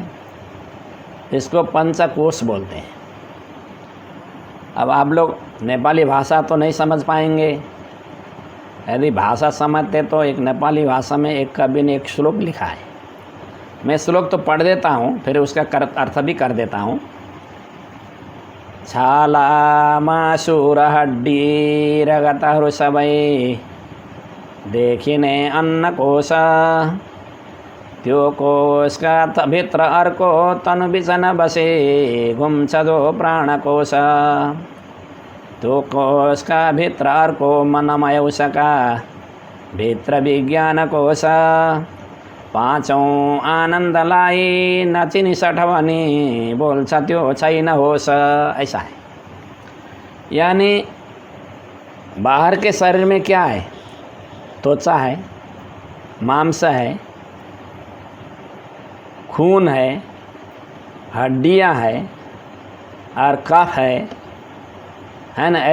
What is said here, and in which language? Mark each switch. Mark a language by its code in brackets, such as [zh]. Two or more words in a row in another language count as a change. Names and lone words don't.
[hi] इसको पंचकोश बोलते हैं। अब आप लोग नेपाली भाषा तो नहीं समझ पाएंगे। यदि भाषा समझते तो एक नेपाली भाषा में एक कवि ने एक श्लोक लिखा है। मैं श्लोक तो पढ़ देता हूँ, फिर उसका अर्थ भी कर देता हूँ। [ne] छाला मासुर हड्डी रगत हृषभै देखिने अन्न कोश त्यो कोश का भित्र अर्को तनु बिचन बसे घुम्छ दो प्राण कोश त्यो कोश का भित्र अर्को मनमय उसका भित्र विज्ञान कोश पाँचौँ आनन्दलाई नचिनी सठवनी बोल्छ त्यो छैन होश। [hi] ऐसा है। यानी बाहर के शरीर में क्या है? त्वचा है, मांस है, खून है, हड्डियां है और कफ है ना।